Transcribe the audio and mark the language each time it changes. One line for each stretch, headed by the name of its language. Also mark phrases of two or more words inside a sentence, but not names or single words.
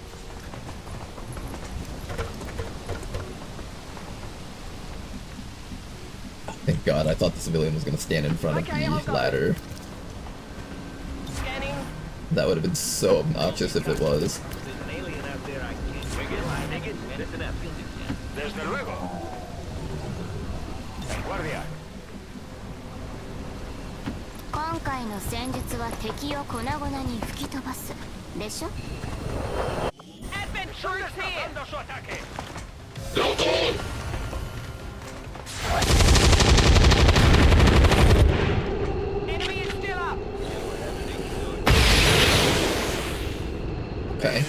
English: Thank God, I thought the civilian was going to stand in front of the ladder. Scanning. That would have been so obnoxious if it was.
Spanish: Desde luego.
Japanese: 今回の戦術は敵を粉々に吹き飛ばすでしょ。
English: Advent troops here! Enemy is still up! Okay.